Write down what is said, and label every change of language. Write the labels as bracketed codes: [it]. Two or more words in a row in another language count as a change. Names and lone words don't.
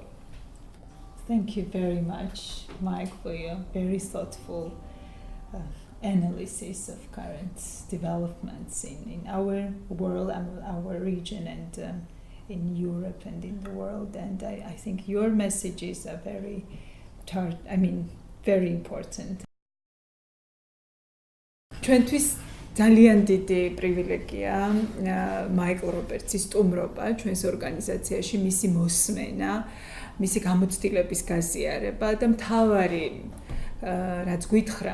[en] Thank you very much, Mike, for your very thoughtful analysis of current developments in our world, our region, and in Europe and in the world. And I think your messages are very important. [ka] ჩვენთვის ძალიან დიდი პრივილეგია მაიკლ რობერტსის სტუმრობა ჩვენს ორგანიზაციაში, მისი მოსმენა, მისი გამოცდილების გაზიარება და მთავარი რაც გვითხრა